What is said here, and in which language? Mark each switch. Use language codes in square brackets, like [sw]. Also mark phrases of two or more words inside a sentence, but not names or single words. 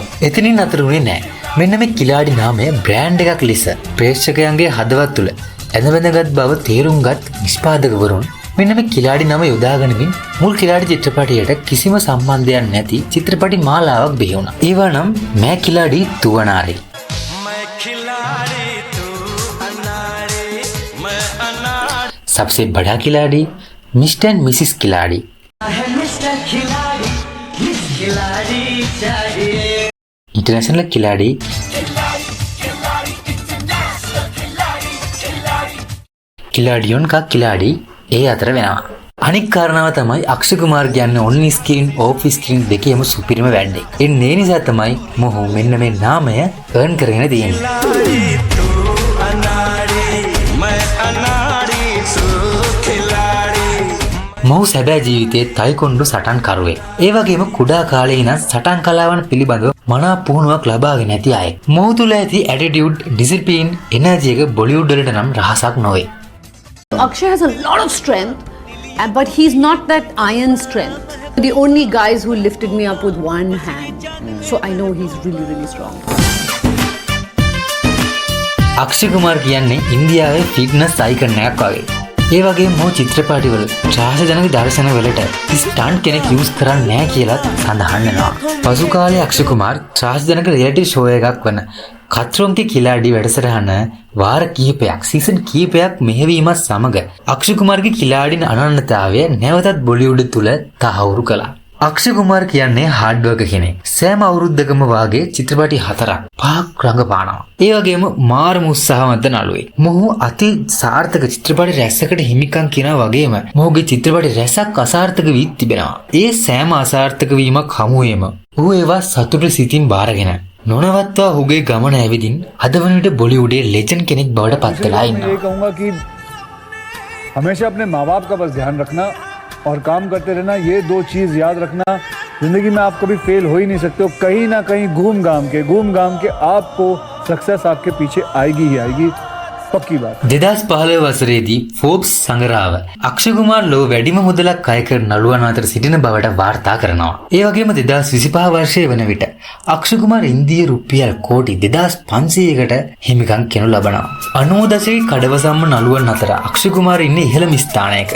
[si] එතනින් අතරුනේ නැහැ. මෙන්න මේ කිලාඩි නාමය බ්‍රෑන්ඩ් එකක් ලෙස ප්‍රේක්ෂකයන්ගේ හදවත් තුළ ඇඳවැඳගත් බව තේරුම්ගත් නිෂ්පාදකවරුන් මෙන්න මේ කිලාඩි නම යොදාගනිමින් මුල් කිලාඩි චිත්‍රපටයට කිසිම සම්බන්ධයක් නැති චිත්‍රපටි මාලාවක් බිහි වුණා. ඒවා නම් मैं खिलाड़ी तू अनाड़ी, सबसे बड़ा खिलाड़ी, मिस्टर एंड मिसिस खिलाड़ी, इंटरनेशनल खिलाड़ी, खिलाड़ियों का खिलाड़ी ඒ අතර වෙනවා. අනික් කාරණාව තමයි අක්ෂය කුමාර් කියන්නේ [en] on screen off screen [si] දෙකේම සුපිරිම වැඩේ. ඒ නිසා තමයි මොහු මෙන්න මේ නාමය earn කරගෙන තියෙන්නේ. මොහු සැබෑ ජීවිතයේ තායිකොන්ඩු සටන් කරුවෙක්. ඒ වගේම කුඩා කාලේ ඉඳන් සටන් කලාවන් පිළිබඳව මනා පුහුණුවක් ලබාගෙන ඇති අයෙක්. මොහු තුල ඇති [en] attitude, discipline, energy [si] එක බොලිවුඩ් වලට නම් රහසක් නොවේ. [en] Akshay has a lot of strength, but he's not that iron strength. The only guys who lifted me up with one hand. So I know he's really, really strong. [si] අක්ෂය කුමාර් කියන්නේ ඉන්දියාවේ [en] fitness icon [si] එකක් වගේ. ඒ වගේම මොහු චිත්‍රපටිවල ත්‍රාසජනක දර්ශනවලට ස්ටන්ට් කෙනෙක් යූස් කරන්නේ නැහැ කියලා සඳහන් වෙනවා. පසු කාලයේ අක්ෂය කුමාර් ත්‍රාසජනක [en] reality show [si] එකක් වන खतरों के खिलाड़ी වැඩසටහන වාර කිහිපයක් සීසන් කිහිපයක් මෙහෙවීමත් සමග අක්ෂය කුමාර්ගේ කිලාඩින අනන්‍යතාවය නැවතත් බොලිවුඩ් තුල තහවුරු කළා. අක්ෂය කුමාර් කියන්නේ [en] hard worker [si] කෙනෙක්. සෑම අවුරුද්දකම වාගේ චිත්‍රපටි 4ක් රඟපානවා. ඒ වගේම මාරම උත්සාහවන්ත නළුවෙක්. මොහු අති සාර්ථක චිත්‍රපටි රැසකට හිමිකම් කියනා වගේම මොහුගේ චිත්‍රපටි රැසක් අසාර්ථක වී තිබෙනවා. ඒ සෑම අසාර්ථක වීමක් හමුවේම ඔහු ඒවා සතුට සිතින් බාරගෙන නොනවත්වා ඔහුගේ ගමන ඇවිදින් අද වන විට බොලිවුඩේ ලෙජන්ඩ් කෙනෙක් බවට පත් වෙලා ඉන්නවා. [hi] मैं कहूँगा कि हमेशा अपने माँ बाप का बस ध्यान रखना और काम करते रहना, ये दो चीज़ याद रखना. जिंदगी में आप कभी फेल हो ही नहीं सकते हो. कहीं ना कहीं घूम घाम के आपको सक्सेस आपके पीछे आएगी ही आएगी. पक्की बात. [si] 2015 වසරේදී ෆෝබ්ස් සංග්‍රහව අක්ෂය කුමාර් ලෝ වැඩිම මුදලක් අය කරන නළුවන් අතර සිටින බවට වාර්තා කරනවා. ඒ වගේම 2025 වර්ෂයේ වන විට අක්ෂය කුමාර් ඉන්දිය රුපියල් කෝටි 2500කට හිමිකම් කරනු ලබනවා. 90 දශකයේ කඩවසම්ම නළුවන් අතර අක්ෂය කුමාර් ඉන්නේ ඉහළම ස්ථානයක.